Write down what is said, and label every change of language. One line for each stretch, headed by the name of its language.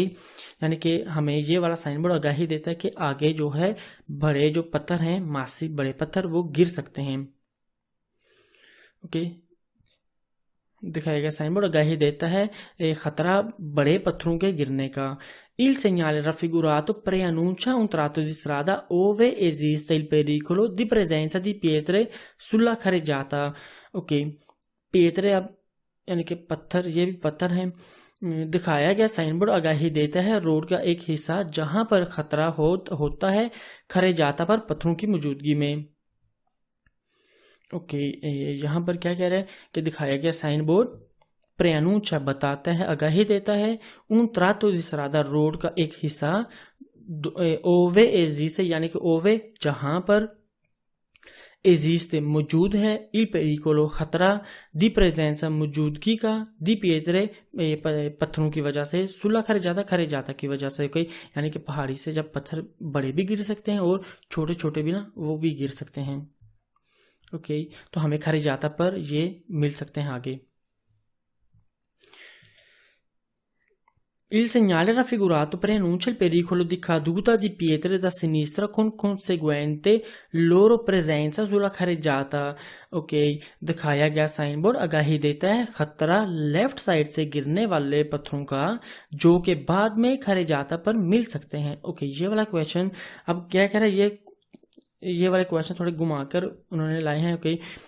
Hindi: यानी कि हमें ये वाला साइन बोर्ड आगाही देता है कि आगे जो है बड़े जो पत्थर हैं, मासी बड़े पत्थर, वो गिर सकते हैं, ओके। दिखाया गया साइन बोर्ड आगाही देता है खतरा बड़े पत्थरों के गिरने का।
Italian: Il segnale raffigurato preannuncia un tratto di strada ove esiste il pericolo di presenza di pietre sulla carreggiata, ओके।
Hindi: pietre अब यानी कि पत्थर, ये भी पत्थर हैं। दिखाया गया साइन बोर्ड आगाही देता है रोड का एक हिस्सा जहां पर खतरा होता है खरेजाता पर पत्थरों की मौजूदगी में, ओके। यहाँ पर क्या कह रहा है कि दिखाया गया साइन बोर्ड preannuncia बताता है, आगाही देता है,
Italian: un tratto di strada
Hindi: road का एक हिस्सा,
Italian: ove esiste
Hindi: यानी कि ओवे जहां पर, esiste मौजूद है,
Italian: il pericolo
Hindi: खतरा,
Italian: di presenza
Hindi: मौजूदगी का,
Italian: di pietre
Hindi: पत्थरों की वजह से,
Italian: sulla carreggiata
Hindi: की वजह से, कोई यानी कि पहाड़ी से जब पत्थर बड़े भी गिर सकते हैं और छोटे छोटे भी ना वो भी गिर सकते हैं, ओके। तो हमें carreggiata पर ये मिल सकते हैं आगे।
Italian: Il segnale raffigurato preannuncia il pericolo di caduta di pietre da sinistra con conseguente loro presenza sulla carreggiata, ओके।
Hindi: दिखाया गया साइन बोर्ड आगाही देता है खतरा लेफ्ट साइड से गिरने वाले पत्थरों का जो कि बाद में खरेजाता पर मिल सकते हैं, ओके। ये वाला क्वेश्चन अब क्या कह रहा है, ये वाले क्वेश्चन थोड़े घुमाकर उन्होंने लाए हैं, ओके।